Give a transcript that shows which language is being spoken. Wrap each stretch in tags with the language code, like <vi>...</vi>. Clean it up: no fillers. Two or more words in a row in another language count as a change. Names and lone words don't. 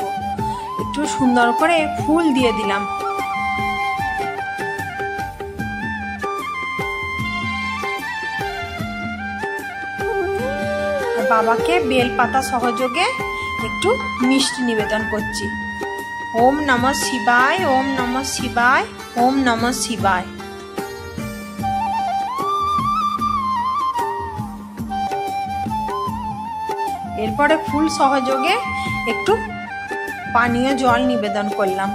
<bn>একটু সুন্দর করে ফুল দিয়ে দিলাম। বাবাকে বেলপাতা সহযোগে একটু মিষ্টি নিবেদন করছি।</bn> <sa>ওম নমঃ শিবায়, ওম নমঃ শিবায়, ওম নমঃ শিবায়।</sa> <bn>এরপরে ফুল সহযোগে একটু পানীয় জল নিবেদন করলাম।</bn>